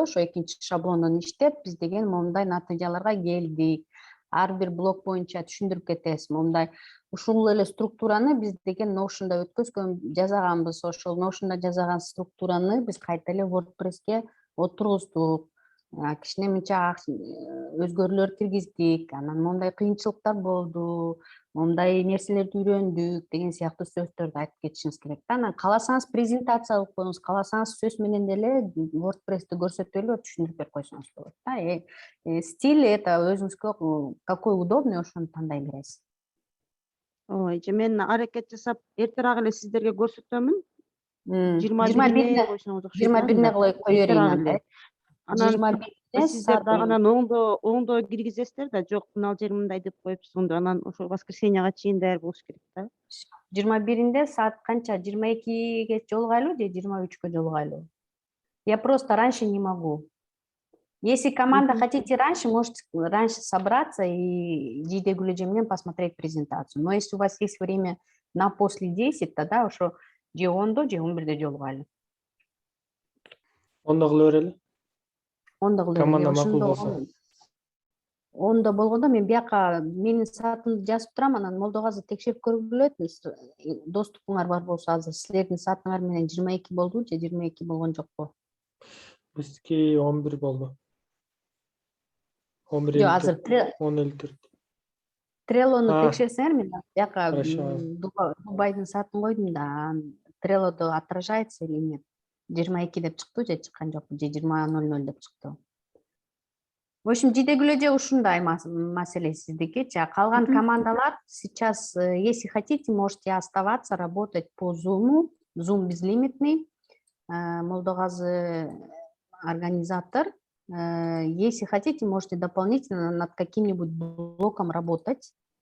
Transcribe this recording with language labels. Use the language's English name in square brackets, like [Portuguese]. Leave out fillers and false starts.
[Kyrgyz] Ошо экинчи шаблондон иштеп, биз деген момундай натыйжаларга келдик. Ар бир блок боюнча түшүндүрүп кетебиз. Момундай ушул эле структураны биз деген Notion'да жазаганбыз. Ошол Notion'да жазаган структураны биз кайта эле WordPress'ке отургуздук. Кичине мынча өзгөрүүлөр киргиздик. Анан моундай кыйынчылыктар болду. Моундай нерселерди үйрөндүк деген сыяктуу сөздөрдү айтып кетишиңиз керек да. Анан кааласаңыз презентация кылып коюңуз, кааласаңыз сөз менен деле WordPress'ти көрсөтүп эле түшүндүрүп берип койсоңуз болот да. Стиль это өзүңүзгө какой удобный, ошону тандай бересиз. Ой, мен аракет жасап эртерээк эле сиздерге көрсөтөмүн. 21-ине койсоңуз окшойт. 21-ине кое берейин анда. Анан 21-ине сиздер дагы анан оңдо киргизесиздер да, жок мына жери мындай деп коюпсуң. Анан ошо воскресеньяга чейин даяр болуш керек да. 21-inde saat канча? 22-ге жолугайлы же 23-кө жолугайлы? [Russian] Я просто раньше не могу. Если команда хотите раньше, можете раньше собраться и Диде Гулеже менен посмотреть презентацию. Но если у вас есть время на после 10, тогда ошо же 10-до же 11-де жолугайлы. [Kyrgyz] Онда кыла берели. Онда кыла Команда макул болсо. Онда болгондо мен бияка менин саатымды жазып турам, анан Молдогазы текшерип көргүлөт. Доступуңар бар болсо азыр силердин саатыңар менен 22 болду же 22 болгон жокпу? Бизки 11 болду. 11 Жок, азыр 10:54. Trello'ну текшерсеңер, мен бияка [Russian] Хорошо. [Kyrgyz] Дубайдын саатын койдум да, Trello'до отражается или нет? 22 деп чыктı же чыккан жокпу, же 20:00 деп чыктı. В общем, Диде Гулеже ушундай маселе сиздикичи. [Russian] Калган командалар сейчас, если хотите, можете оставаться, работать по Zoom. Zoom безлимитный. Молдогазы организатор. Если хотите, можете дополнительно над каким-нибудь блоком работать.